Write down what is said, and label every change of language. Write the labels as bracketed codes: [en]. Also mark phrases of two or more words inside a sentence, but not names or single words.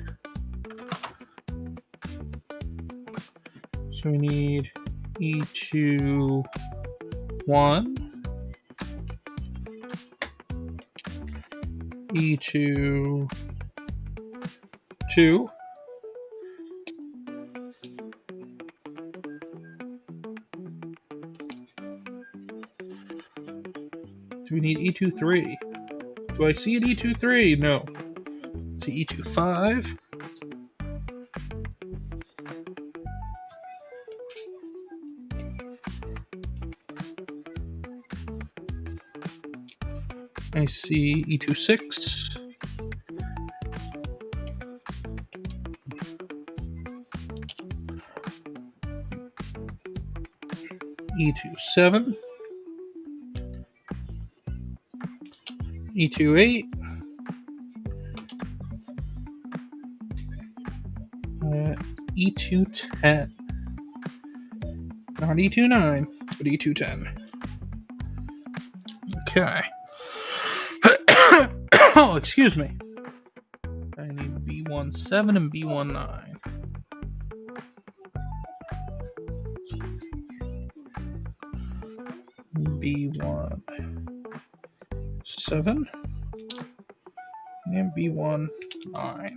[en] So we need E2 1, E2 2, do we need E2 3? Do I see an E2 3? No. See E2 5. I see E2 6. E2 7. E2 8. E2 10. Not E2 9, but E2 10. Okay. Oh, excuse me. I need B1 7 and B1 9. B1 7 and B1 9.